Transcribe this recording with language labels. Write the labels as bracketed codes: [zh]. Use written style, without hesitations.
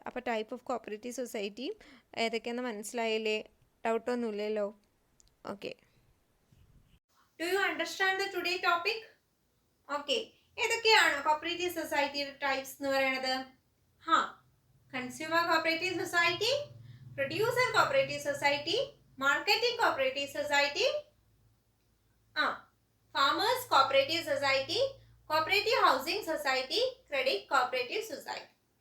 [ml] അപ്പോൾ type of cooperative സൊസൈറ്റിയും ഏതൊക്കെയെന്ന് മനസ്സിലായില്ലേ? ഡൗട്ടൊന്നുമില്ലല്ലോ? Okay, [en] Do you understand the today topic? [ml] Okay, ഏതൊക്കെയാണ് കോപ്പറേറ്റീവ് സൊസൈറ്റിയുടെ ടൈപ്സ് എന്ന് പറയുന്നത്? [en] Consumer cooperative society, producer cooperative society, marketing cooperative society, farmers cooperative society, cooperative housing society, credit cooperative society.